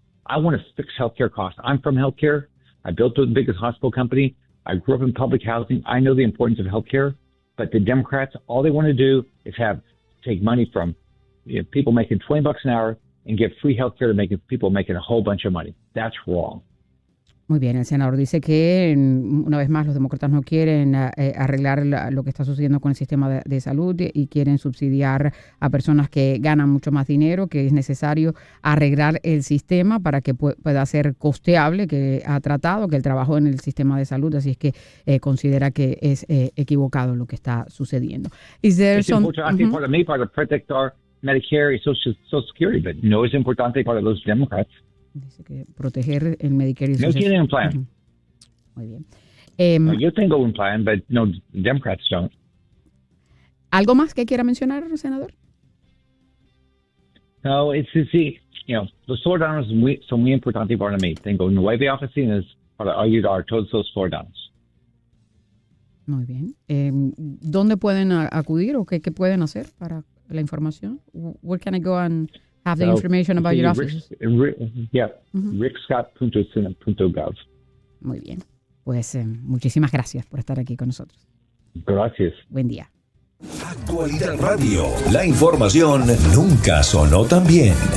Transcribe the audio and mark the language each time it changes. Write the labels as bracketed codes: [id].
[en] I want to fix healthcare costs. I'm from healthcare. I built the biggest hospital company. I grew up in public housing. I know the importance of healthcare. But the Democrats, all they want to do is take money from people making $20 an hour and give free healthcare to people making a whole bunch of money. That's wrong. [es] Muy bien, el senador dice que, una vez más, los demócratas no quieren arreglar lo que está sucediendo con el sistema de salud y quieren subsidiar a personas que ganan mucho más dinero, que es necesario arreglar el sistema para que pueda ser costeable, que ha tratado, que el trabajo en el sistema de salud, así es que considera que es equivocado lo que está sucediendo. Es importante para mí para proteger Medicare y Social Security, pero no es importante para los demócratas. Dice que proteger el Medicare y no tienen un plan. Muy bien. Yo tengo un plan, pero no, [en] Democrats don't. [es] ¿Algo más que quiera mencionar, senador? No, los floridanos son muy importantes para mí. Tengo 9 oficinas para ayudar a todos los floridanos. Muy bien. ¿Dónde pueden acudir o qué pueden hacer para la información? [en] Where can I go and have the information about your office? rickscott.senate.gov. [es] Muy bien. Pues muchísimas gracias por estar aquí con nosotros. Gracias. Buen día. Actualidad Radio. La información nunca sonó tan bien.